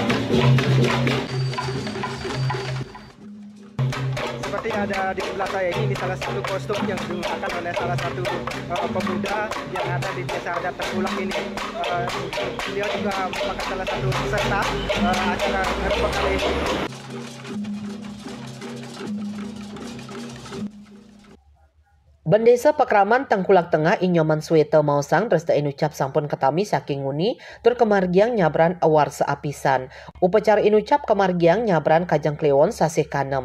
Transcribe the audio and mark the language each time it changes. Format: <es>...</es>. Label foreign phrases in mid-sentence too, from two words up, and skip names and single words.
<id>Seperti ada di sebelah saya ini salah satu kostum yang digunakan oleh salah satu pemuda yang ada di Desa Adat Tengkulak ini. Beliau juga merupakan salah satu peserta acara ngerebek kali ini.</id> <ban>Bendesa Pakraman Tengkulak Tengah Inyoman Sweta Mausang Resta inucap sampun ketami saking nguni tur kemargiang nyabran awarsa apisan. Upacara inucap kemargiang nyabran Kajang Kliwon sasih kanem.</ban>